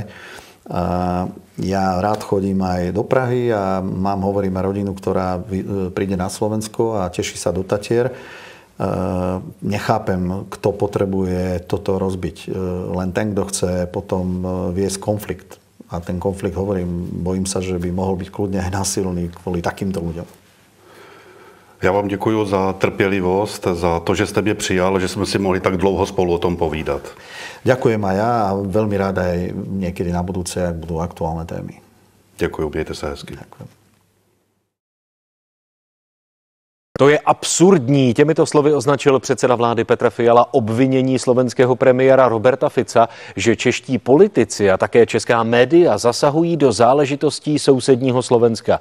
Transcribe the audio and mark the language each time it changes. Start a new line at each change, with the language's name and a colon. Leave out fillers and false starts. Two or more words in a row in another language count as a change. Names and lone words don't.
Slovak: Ja rád chodím aj do Prahy a hovorím aj rodinu, ktorá príde na Slovensko a teší sa do Tatier. Nechápem, kto potrebuje toto rozbiť. Len ten, kto chce potom viesť konflikt. A ten konflikt, hovorím, bojím sa, že by mohol byť kľudne aj násilný kvôli takýmto ľuďom.
Czech: Já vám děkuji za trpělivost, za to, že jste mě přijal, že jsme si mohli tak dlouho spolu o tom povídat.
Slovak: Ďakujem aj ja a veľmi rád aj niekedy na budúce, ak budú aktuálne témy. Ďakujem,
Czech: mějte se hezky.
Slovak: Ďakujem.
Czech: To je absurdní. Těmito slovy označil předseda vlády Petr Fiala obvinění slovenského premiéra Roberta Fica, že čeští politici a také česká média zasahují do záležitostí sousedního Slovenska.